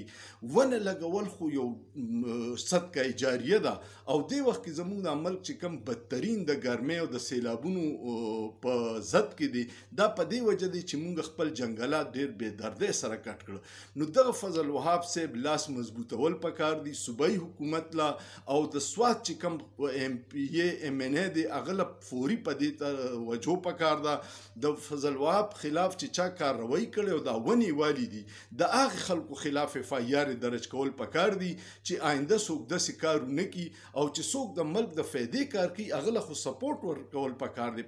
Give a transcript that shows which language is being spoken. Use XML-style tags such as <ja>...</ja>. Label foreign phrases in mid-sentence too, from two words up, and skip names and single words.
<ps>ونه لګول خو یو</ps> <ar>صدقه جاریه</ar> <ps>ده، او دې وخت کې زموږ دا ملک چې کم بدترین د ګرمۍ او د سیلابونو په ضد کې دی، دا په دې وجه دی چې موږ خپل جنګلات ډېر بېدردۍ سره کټ کړه. نو دغه فضل وهاب صاحب لاس مضبوطول پکار دي صوبایي حکومت لا، او د سوات چې کم ایم پی ای ایم این ای دی هغه له فوري په دې وجو پکار ده د فضل وهاب خلاف چې چا کارروایي کړې او دا ونې والي دي، د هغې خلکو خلاف اف آی آر درج کول پکار دي چې آینده څوک داسې کار ونه کړي، او چې څوک د ملک د فایدې کار کوي هغه له خو سپورټ ورکول پکار دی.</ps>